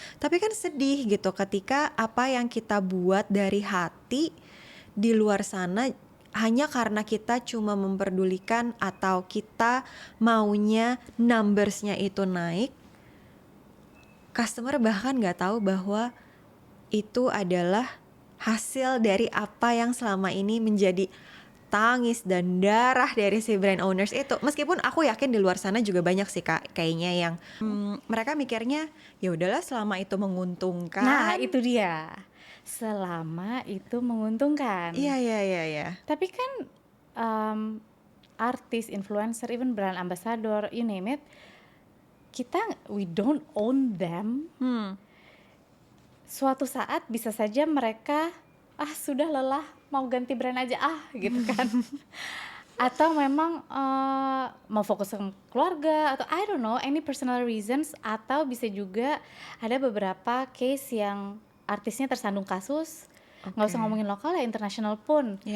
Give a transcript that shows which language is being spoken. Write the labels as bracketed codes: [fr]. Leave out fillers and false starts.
[id] Tapi kan sedih gitu ketika apa yang kita buat dari hati di luar sana hanya karena kita cuma memperdulikan atau kita maunya numbersnya itu naik, customer bahkan nggak tahu bahwa itu adalah hasil dari apa yang selama ini menjadi tangis dan darah dari si brand owners itu. Meskipun aku yakin di luar sana juga banyak sih Kak, kayaknya yang mereka mikirnya ya udahlah selama itu menguntungkan. Nah, itu dia. Selama itu menguntungkan. Iya. Tapi kan artis, [en] influencer, even brand ambassador, you name it, we don't own them. [id] Suatu saat bisa saja mereka sudah lelah, mau ganti brand aja gitu kan. Atau memang mau fokus ke keluarga, atau [en] I don't know, any personal reasons. [id] Atau bisa juga ada beberapa case yang artisnya tersandung kasus, nggak usah ngomongin lokal ya, internasional pun.